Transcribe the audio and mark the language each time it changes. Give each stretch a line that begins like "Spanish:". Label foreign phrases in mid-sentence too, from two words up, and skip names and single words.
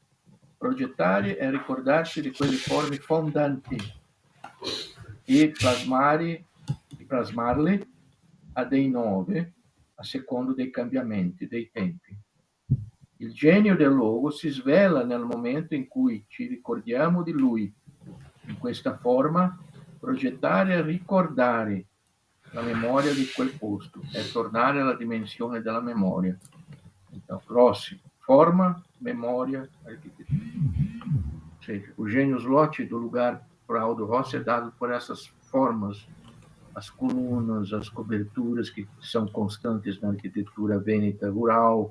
Italian: Progettare è ricordarsi di quelle forme fondanti e plasmarle a dei nove a secondo dei cambiamenti dei tempi. Il genio del luogo si svela nel momento in cui ci ricordiamo di lui. In questa forma, progettare e ricordare la memoria di quel posto è tornare alla dimensione della memoria.
Portuguese: Então, Rossi, forma, memória, arquitetura. Ou seja, o
Latin: genius loci
Portuguese: do lugar para Aldo Rossi é dado por essas formas, as colunas, as coberturas que são constantes na arquitetura vêneta rural.